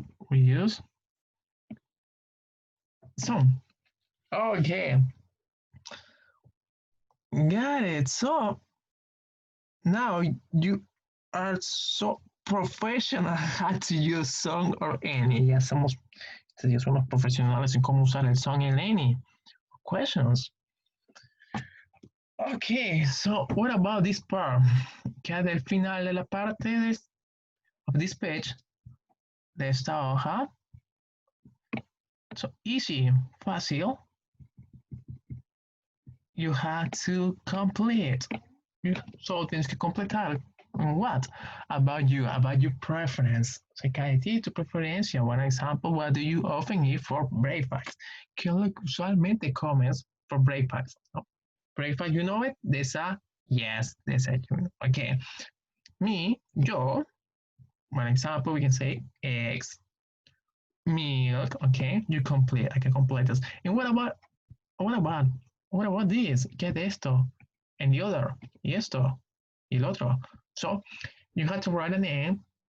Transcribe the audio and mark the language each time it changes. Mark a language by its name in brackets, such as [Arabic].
[English] We use some. Okay. Got it. So now you are so professional how to use some or any. [Spanish] Ya somos profesionales en cómo usar el some y el any. [English] Questions. Okay, so what about this part? [Spanish] Queda del final de la parte [English] of this page, [Spanish] de esta hoja. [English] So easy, [Spanish] fácil. [English] You have to complete. [Spanish] So tienes que completar. [English] What? About your preference. [Spanish] O sea, cada ti tu preferencia. [English] One example, what do you often eat for breakfast? [Spanish] ¿Qué es lo que usualmente comes [English] for breakfast? No? Breakfast, you know it? Yes, desayuno. Okay. Me, yo, one example, we can say eggs, milk, okay? You complete, I can complete this. And what about this? [Spanish] ¿Qué es esto? [English] And the other, [Spanish] y esto, y el otro. [English] So, you have to write a name